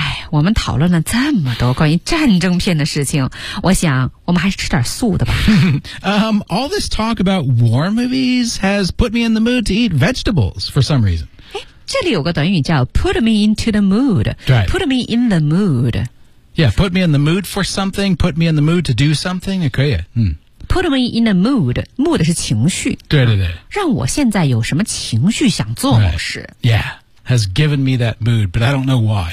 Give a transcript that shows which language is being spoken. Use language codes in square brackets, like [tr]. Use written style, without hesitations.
[zh] 我们讨论了这么多关于战争片的事情，我想我们还是吃点素的吧。 [en] all this talk about war movies has put me in the mood to eat vegetables for some reason. [zh] 这里有个短语叫 [en] put me into the mood. Right. Put me in the mood. Yeah, put me in the mood for something, put me in the mood to do something, [zh] 也可以。 [en] Put me in the mood. Mood [zh] 是情绪。对对对。让我现在有什么情绪想做某事。 [en] Right. Yeah. Has given me that mood, but I don't know why.